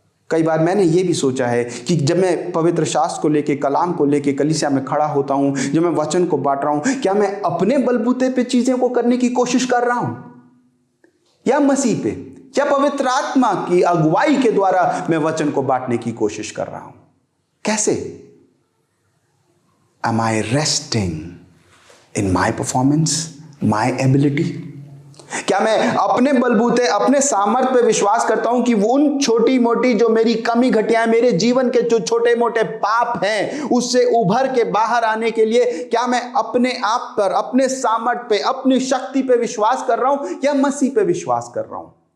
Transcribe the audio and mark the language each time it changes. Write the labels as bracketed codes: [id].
[hi] कई बार मैंने ये भी सोचा है कि जब मैं पवित्र शास्त्र को लेके, कलाम को लेके कलीसिया में खड़ा होता हूं, जब मैं वचन को बांट रहा हूं, क्या मैं अपने बलबूते पे चीजें को करने की कोशिश कर रहा हूं या मसीह पे, क्या पवित्र आत्मा की अगुवाई के द्वारा मैं वचन को बांटने की कोशिश कर रहा हूं? कैसे? [en] Am I resting in my performance, my ability? [hi] क्या मैं अपने बलबूते, अपने सामर्थ्य पे विश्वास करता हूं कि वो उन छोटी मोटी जो मेरी कमी घटियां, मेरे जीवन के जो छोटे मोटे पाप हैं, उससे उभर के बाहर आने के लिए क्या मैं अपने आप पर, अपने सामर्थ्य पे, अपनी शक्ति पे विश्वास कर रहा हूं या मसीह पे विश्वास कर रहा हूं?